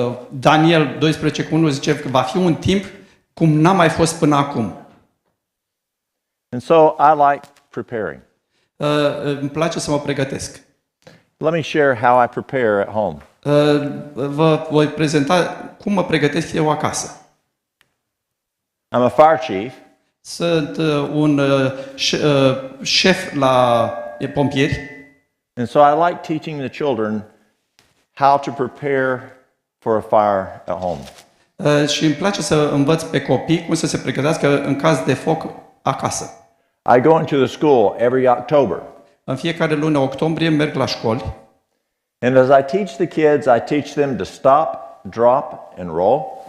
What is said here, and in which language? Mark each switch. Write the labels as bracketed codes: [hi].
[ro] Daniel 12:1 zice că va fi un timp cum n-a mai fost până acum. [en] And so I like preparing. [ro] Îmi place să mă pregătesc. [en] Let me share how I prepare at home. [ro] Vă voi prezenta cum mă pregătesc eu acasă. [en] I'm a fire chief, [ro] Sunt un șef la pompieri [en] and so I like teaching the children how to prepare for a fire at home. [ro] și îmi place să învăț pe copii cum să se pregătească în caz de foc acasă. [en] I go into the school every October, [ro] În fiecare lună octombrie merg la școli [en] and as I teach the kids, I teach them to stop, drop, and roll.